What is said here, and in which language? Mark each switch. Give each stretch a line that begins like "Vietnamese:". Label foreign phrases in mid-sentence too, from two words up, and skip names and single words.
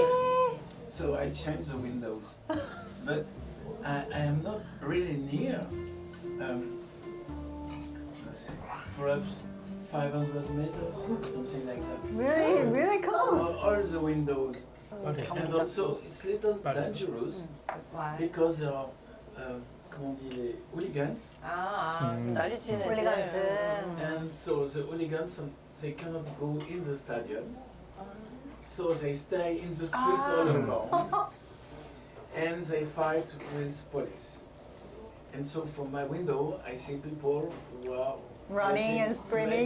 English: So I change the windows, but I am not really near. Let's say perhaps 500 meters, something like that. Really close. All the windows, 파리. and also it's little dangerous Why? because there are,
French: comment on dit, les hooligans,
Korean: 난리치는 홀리간스.
English: and so the hooligans they cannot go in the stadium, so they stay in the street all along, and they fight with police. And so from my window, I see people who are Running and screaming.